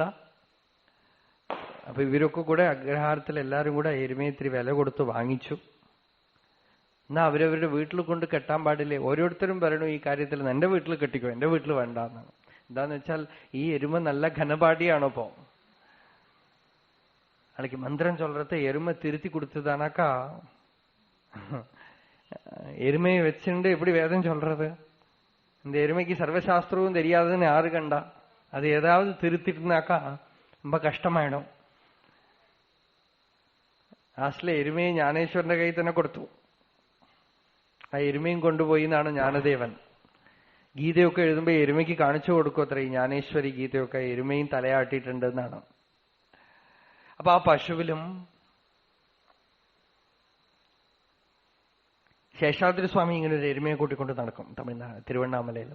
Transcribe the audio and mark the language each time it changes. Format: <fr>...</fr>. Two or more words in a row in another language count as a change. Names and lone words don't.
<ml>അപ്പൊ ഇവരൊക്കെ കൂടെ അഗ്രഹാരത്തിൽ എല്ലാരും കൂടെ എരുമയെ ഇത്തിരി വില കൊടുത്ത് വാങ്ങിച്ചു. എന്നാ അവരവരുടെ വീട്ടിൽ കൊണ്ട് കെട്ടാൻ പാടില്ലേ? ഓരോരുത്തരും പറയണു ഈ കാര്യത്തിൽ എന്റെ വീട്ടിൽ കെട്ടിക്കോ, എന്റെ വീട്ടിൽ വേണ്ടെന്നാണ്. എന്താന്ന് വെച്ചാൽ ഈ എരുമ നല്ല ഘനപാടിയാണോ?</ml> <ta>ഇപ്പോ நாளைக்கு மந்திரம் சொல்றத எருமை திருத்தி கொடுத்ததானாக்கா எருமையை வச்சுட்டு எப்படி வேதம் சொல்றது? இந்த எருமைக்கு சர்வசாஸ்திரமும் தெரியாதுன்னு யாரு கண்டா? அது ஏதாவது திருத்திட்டுனாக்கா ரொம்ப கஷ்டமாயிடும்.</ta> <ml>ലാസ്റ്റിലെ എരുമയെ ജ്ഞാനേശ്വരന്റെ കയ്യിൽ തന്നെ കൊടുത്തു. ആ എരുമയും കൊണ്ടുപോയി എന്നാണ് ജ്ഞാനദേവൻ. ഗീതയൊക്കെ എഴുതുമ്പോ എരുമയ്ക്ക് കാണിച്ചു കൊടുക്കും അത്ര. ഈ ജ്ഞാനേശ്വരി ഗീതയൊക്കെ എരുമയും തലയാട്ടിയിട്ടുണ്ട് എന്നാണ്. അപ്പൊ ആ പശുവിലും ശേഷാദ്രി സ്വാമി ഇങ്ങനെ ഒരു എരുമയെ കൂട്ടിക്കൊണ്ട് നടക്കും തിരുവണ്ണാമലയിലും.</ml>